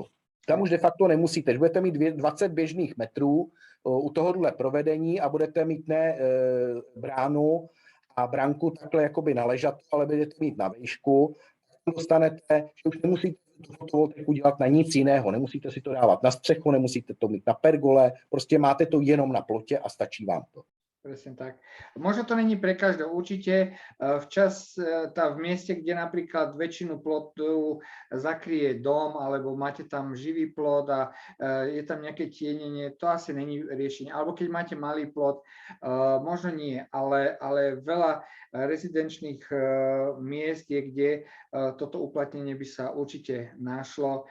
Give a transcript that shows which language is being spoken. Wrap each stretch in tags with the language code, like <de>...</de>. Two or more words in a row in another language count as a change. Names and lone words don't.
<cs>Tam už de facto nemusíte, že budete mít 20 běžných metrů u tohohle provedení a budete mít ne bránu a bránku takhle jakoby na ležat, ale budete mít na výšku, dostanete, že už nemusíte tu fotovoltaiku dělat na nic jiného, nemusíte si to dávat na střechu, nemusíte to mít na pergole, prostě máte to jenom na plotě a stačí vám to.</cs> <sk>Presne tak. Možno to není pre každého. Určite v mieste, kde napríklad väčšinu plotu zakrie dom, alebo máte tam živý plot a je tam nejaké tienenie, to asi není riešenie. Alebo keď máte malý plot, možno nie, ale veľa rezidenčných miest je, kde toto uplatnenie by sa určite našlo.</sk>